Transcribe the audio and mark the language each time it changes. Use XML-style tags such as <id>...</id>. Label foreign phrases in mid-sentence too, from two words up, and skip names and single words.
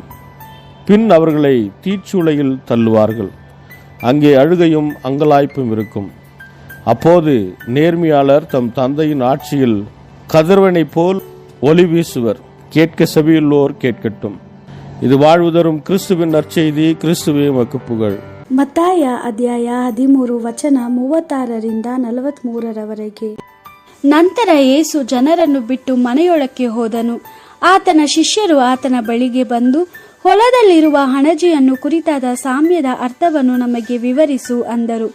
<ta>பின் அவர்களை தீச்சூளையில் தள்ளுவார்கள். அங்கே அழுகையும் அங்கலாய்ப்பும் இருக்கும். அப்போது நேர்மையாளர் தம் தந்தையின் ஆட்சியில் கதிரவனை போல் ஒளி வீசுவர். கேட்க செவியுள்ளோர் கேட்கட்டும். இது வாழ்வு தரும் கிறிஸ்துவின் நற்செய்தி. கிறிஸ்துவே உமக்கு புகழ்.</ta> <kn>ಮತ್ತಾಯ ಅಧ್ಯಾಯ 13 ವಚನ 36ರಿಂದ 43ರವರೆಗೆ. ನಂತರ ಯೇಸು ಜನರನ್ನು ಬಿಟ್ಟು ಮನೆಯೊಳಕ್ಕೆ ಹೋದನು. ಆತನ ಶಿಷ್ಯರು ಆತನ ಬಳಿಗೆ ಬಂದು, ಹೊಲದಲ್ಲಿರುವ ಹಣಜಿಯನ್ನು ಕುರಿತಾದ ಸಾಮ್ಯದ ಅರ್ಥವನ್ನು ನಮಗೆ ವಿವರಿಸು ಅಂದರು.</kn>